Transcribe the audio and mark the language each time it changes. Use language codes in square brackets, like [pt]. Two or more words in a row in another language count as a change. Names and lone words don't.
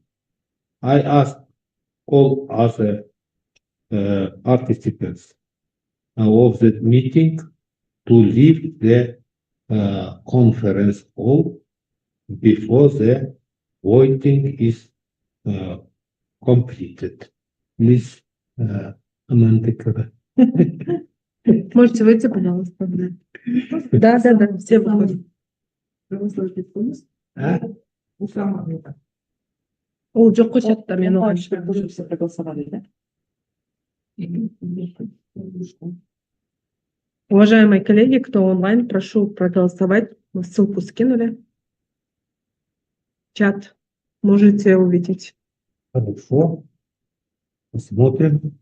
[en] I ask all other participants of the meeting to leave the conference hall before the voting is completed. Please, Amanda. [ru] Можете выйти, пожалуйста. Да, все выходят. [kk] Ол жоқ қой чатта, мен оған [ru] Уже все проголосовали, да? Уважаемые коллеги, кто онлайн, прошу проголосовать. Мы ссылку скинули. Чат можете увидеть. Хорошо. Посмотрим.